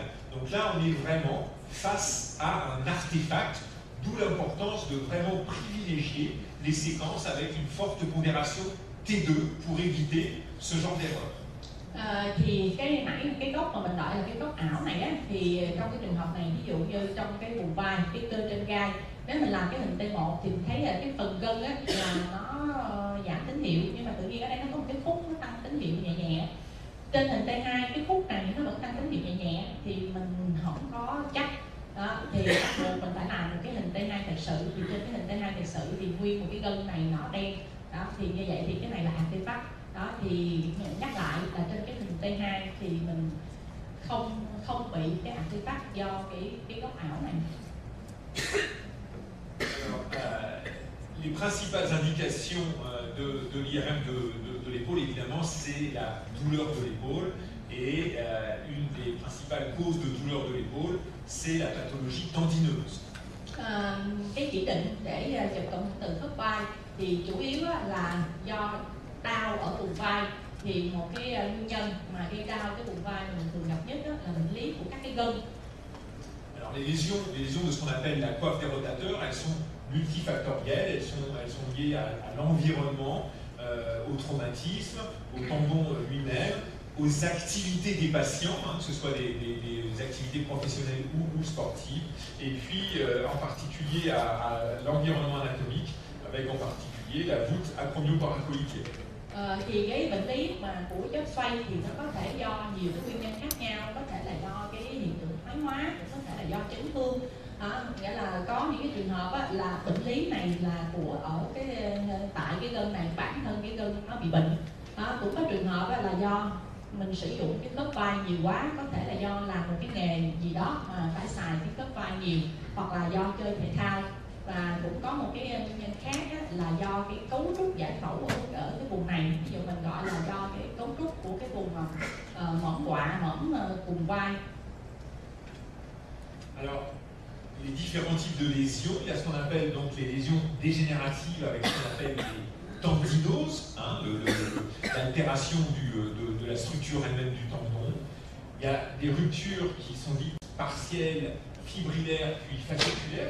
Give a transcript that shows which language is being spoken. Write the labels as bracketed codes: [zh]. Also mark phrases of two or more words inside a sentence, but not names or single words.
[fr] Donc là on est vraiment face à un artefact, d'où l'importance de vraiment privilégier les séquences avec une forte pondération T2 pour éviter ce genre d'erreur. [vi] Thì cái góc mà mình gọi là cái góc ảo này á, thì trong cái trường hợp này, ví dụ như trong cái vùng vai, cái cơ trên gai, nếu mình làm cái hình T1 thì mình thấy là cái phần gân á là nó giảm tín hiệu, nhưng mà tự nhiên ở đây nó có một cái khúc nó tăng tín hiệu nhẹ nhẹ. Trên hình T2 cái khúc này nó vẫn tăng tín hiệu nhẹ nhẹ, thì mình không có chắc đó, thì bắt buộc mình phải làm một cái hình T2 thật sự. Thì trên cái hình T2 thật sự thì nguyên một cái gân này nọ đen đó, thì như vậy thì cái này là artefact đó. Thì nhắc lại là trên cái hình T2 thì mình không bị cái artefact do cái góc ảo này. [fr] Alors, les principales indications de l'IRM de l'épaule, évidemment, c'est la douleur de l'épaule, et une des principales causes de douleur de l'épaule, c'est la pathologie tendineuse. [vi] Cái chỉ định để chụp cộng hưởng từ khớp vai thì chủ yếu là do đau ở vùng vai. Thì một cái nguyên nhân mà gây đau cái vùng vai mình thường gặp nhất là bệnh lý của các cái gân. [fr] Alors les lésions de ce qu'on appelle la coiffe des rotateurs, elles sont multifactorielles, elles sont liées à l'environnement, au traumatisme, au tendon lui-même, aux activités des patients, que ce soit des activités professionnelles ou sportives, et puis en particulier à l'environnement anatomique, avec en particulier la voûte acromio-paracoïdienne. [vi] Thì cái bệnh lý mà của chất xoay thì nó có thể do nhiều cái nguyên nhân khác nhau, có thể là do cái hiện tượng thoái hóa, có thể là do chấn thương. Nghĩa là có những cái trường hợp là bệnh lý này là tại cái gân này, bản thân cái gân nó bị bệnh. Cũng có trường hợp là do mình sử dụng cái khớp vai nhiều quá, có thể là do làm một cái nghề gì đó mà phải xài cái khớp vai nhiều, hoặc là do chơi thể thao. Và cũng có một cái nguyên nhân khác là do cái cấu trúc giải phẫu ở cái vùng này, ví dụ mình gọi là do cái cấu trúc của cái vùng mỏm quạ, mỏm cùng vai. [fr] Alors, les différents types de lésions, il y a ce qu'on appelle donc les lésions dégénératives avec ce qu'on appelle les tendinoses, l'altération de la structure elle-même du tendon. Il y a des ruptures qui sont dites partielles, fibrillaires puis fasciculaires.